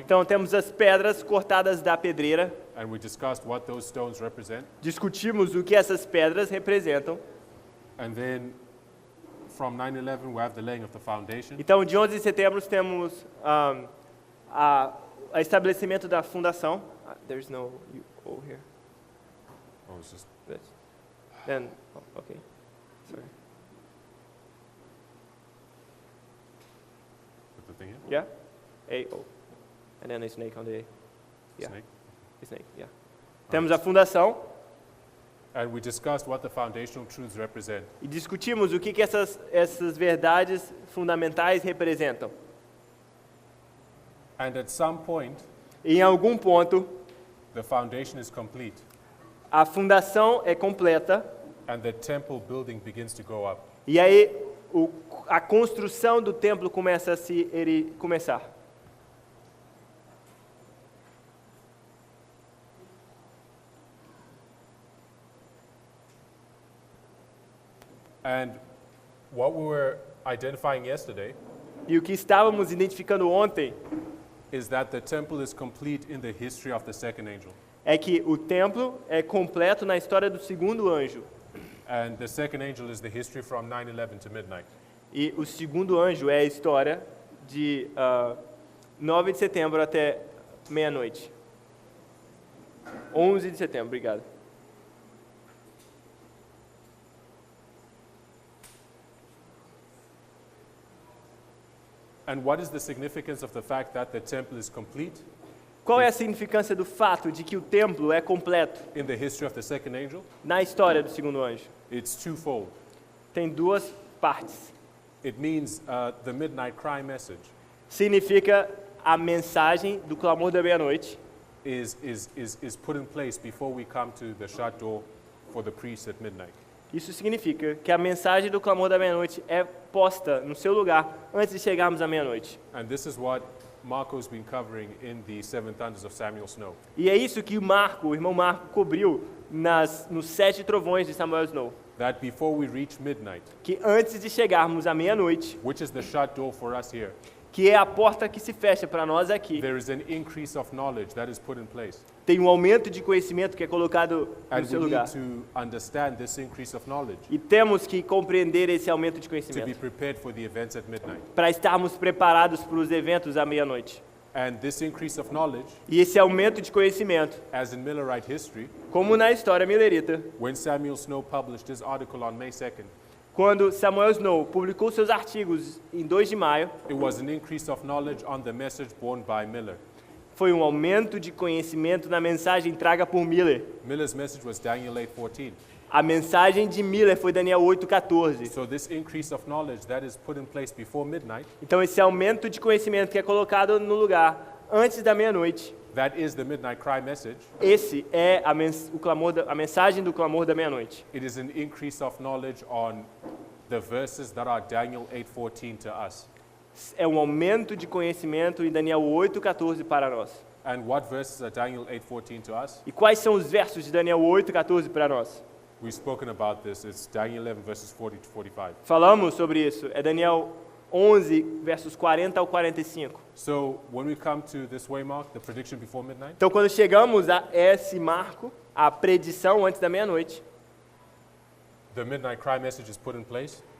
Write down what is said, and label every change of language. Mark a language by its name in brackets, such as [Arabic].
[Portuguese] Então temos as pedras cortadas da pedreira. [English] and we discussed what those stones represent. [Portuguese] Discutimos o que essas pedras representam. [English] And then from 9/11 we have the laying of the foundation. [Portuguese] Então, de 11 de setembro temos a estabelecimento da fundação. [English] There's no O here. Oh, it's just This. Then, okay. Sorry. put the thing here. Yeah. A-O. And then a snake on the A. Yeah. Snake. Snake, yeah. [Portuguese] Temos a fundação [English] And we discussed what the foundational truths represent. [Portuguese] e discutimos o que essas verdades fundamentais representam. [English] And at some point, [Portuguese] Em algum ponto, [English] the foundation is complete, [Portuguese] a fundação é completa [English] and the temple building begins to go up. [Portuguese] e aí a construção do templo começa a começar. [English] And what we were identifying yesterday [Portuguese] E o que estávamos identificando ontem [English] is that the temple is complete in the history of the second angel. [Portuguese] é que o templo é completo na história do segundo anjo. [English] And the second angel is the history from 9/11 to midnight. [Portuguese] E o segundo anjo é a história de 9 de setembro até meia-noite. 11 de setembro, obrigado. [English] And what is the significance of the fact that the temple is complete [Portuguese] Qual é a significância do fato de que o templo é completo [English] in the history of the second angel? [Portuguese] na história do segundo anjo? [English] It's twofold. [Portuguese] Tem duas partes. [English] It means the midnight cry message [Portuguese] Significa a mensagem do clamor da meia-noite [English] is put in place before we come to the shut door for the priest at midnight. [Portuguese] Isso significa que a mensagem do clamor da meia-noite é posta no seu lugar antes de chegarmos à meia-noite. [English] And this is what Marco's been covering in the Seven Thunders of Samuel Snow. [Portuguese] E é isso que o irmão Marco cobriu nos 7 trovões de Samuel Snow. [English] That before we reach midnight, [Portuguese] Que antes de chegarmos à meia-noite, [English] which is the shut door for us here, [Portuguese] que é a porta que se fecha para nós aqui, [English] there is an increase of knowledge that is put in place. [Portuguese] tem um aumento de conhecimento que é colocado no [English] And we [Portuguese] seu lugar. [English] need to understand this increase of knowledge [Portuguese] E temos que compreender esse aumento de [English] to be [Portuguese] conhecimento [English] prepared for the events at midnight. [Portuguese] para estarmos preparados para os eventos à meia-noite. [English] And this increase of knowledge, [Portuguese] E esse aumento de conhecimento, [English] as in Millerite history, [Portuguese] como na história millerita, [English] when Samuel Snow published his article on May 2nd, [Portuguese] quando Samuel Snow publicou seus artigos em 2 de maio, [English] it was an increase of knowledge on the message borne by Miller. [Portuguese] foi um aumento de conhecimento na mensagem traga por Miller. [English] Miller's message was Daniel 8:14. [Portuguese] A mensagem de Miller foi Daniel 8:14. [English] So this increase of knowledge that is put in place before midnight, [Portuguese] Então esse aumento de conhecimento que é colocado no lugar antes da meia-noite, [English] that is the midnight cry message. [Portuguese] esse é a mensagem do clamor da meia-noite. [English] It is an increase of knowledge on the verses that are Daniel 8:14 to us. [Portuguese] É um aumento de conhecimento em Daniel 8:14 para nós. [English] And what verses are Daniel 8:14 to us? [Portuguese] E quais são os versos de Daniel 8:14 para nós? [English] We've spoken about this. It's Daniel 11 verses 40 to 45. [Portuguese] Falamos sobre isso. É Daniel 11, versos 40 ao 45. [English] So when we come to this waymark, the prediction before midnight, [Portuguese] Então, quando chegamos a esse marco, a predição antes da meia-noite, [English] the midnight cry message is put in place,